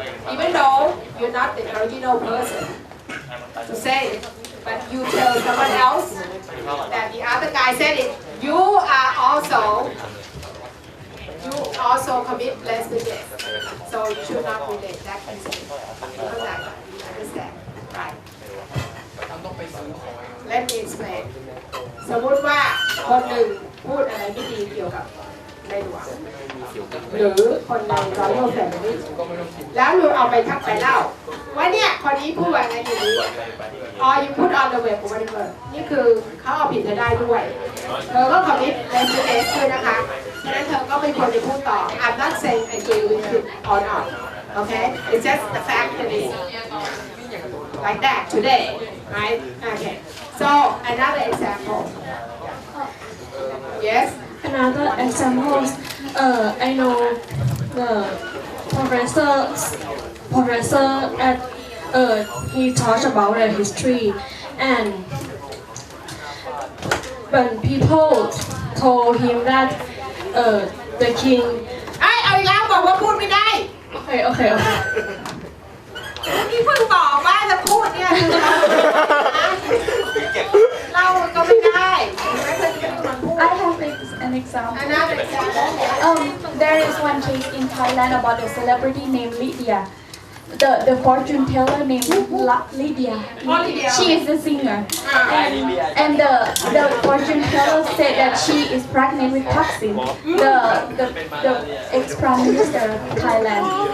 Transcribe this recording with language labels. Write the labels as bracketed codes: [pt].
[en] Even though you're not the original person to say it, but you tell someone else that the other guy said it, you also commit blasphemy. So you should not relate that incident. Because I understand, right? Let me explain. [th] สมมติว่าคนหนึ่งพูดอะไรไม่ดีเกี่ยวกับในหลวงหรือคนในRoyal Familyแล้วเราเอาไปทักไปเล่าว่าเนี่ยคนนี้พูดว่าอะไรอย่างนี้ [en] you put on the web whatever [th] นี่คือเขาเอาผิดเธอได้ด้วยเธอก็คอมมิตเลสเอสด้วยนะคะฉะนั้นเธอก็ไม่ควรจะพูดต่อ [en] I'm not saying I agree with you or not okay it's just the fact that it's like that today right okay so another example yes Another example, I know the professor at he talked about the history, and when people told him that the king. [th] เอาอีกแล้วบอกว่าพูดไม่ได้ [en] Okay. [th] นี่เพิ่งบอกว่าจะพูดเนี่ยเราก็ไม่ได้ [en] I have an example. There is one case in Thailand about a celebrity named Lydia. The fortune teller named Lydia. She is the singer. And the fortune teller said that she is pregnant with Thaksin, the ex-prime minister of Thailand.